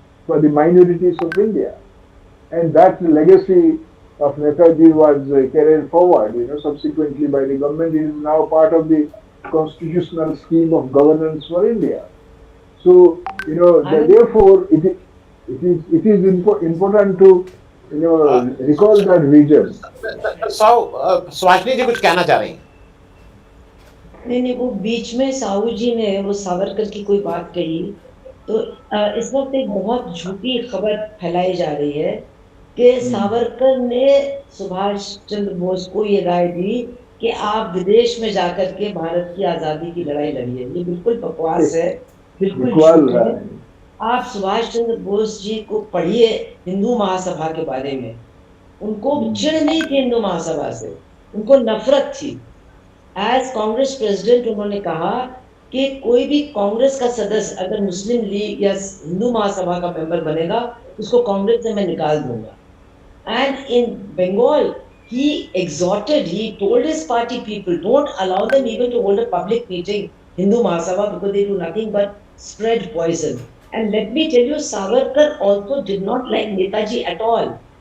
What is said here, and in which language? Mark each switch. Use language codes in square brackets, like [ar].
[en] for the minorities of India. And that legacy of Netaji was carried forward, subsequently by the government. It is now part of the constitutional scheme of governance for India. So, therefore, it is important to, recall that vision. [hi] Subhashini जी कुछ कहना चाह रही हैं? नहीं, वो बीच में साहू जी ने वो सावरकर की कोई बात कही, तो इस वक्त एक बहुत झूठी खबर फैलाई जा रही है कि सावरकर ने सुभाष चंद्र बोस को ये राय दी कि आप विदेश में जाकर के भारत की आजादी की लड़ाई लड़िए। ये बिल्कुल बकवास है, बिल्कुल झूठ है। आप सुभाष चंद्र बोस जी को पढ़िए हिंदू महासभा के बारे में। उनको चिढ़ नहीं थी हिंदू महासभा से, उनको नफरत थी। [en] as Congress president [hi] उन्होंने कहा कि कोई भी कांग्रेस का सदस्य अगर मुस्लिम लीग या हिंदू महासभा का मेंबर बनेगा, उसको कांग्रेस से मैं निकाल दूंगा। [en] And in Bengal, he exhorted, he told his party people, don't allow them even to hold a public meeting, Hindu Mahasabha, because they do nothing but spread poison. And let me tell you, Savarkar also did not like Netaji at all.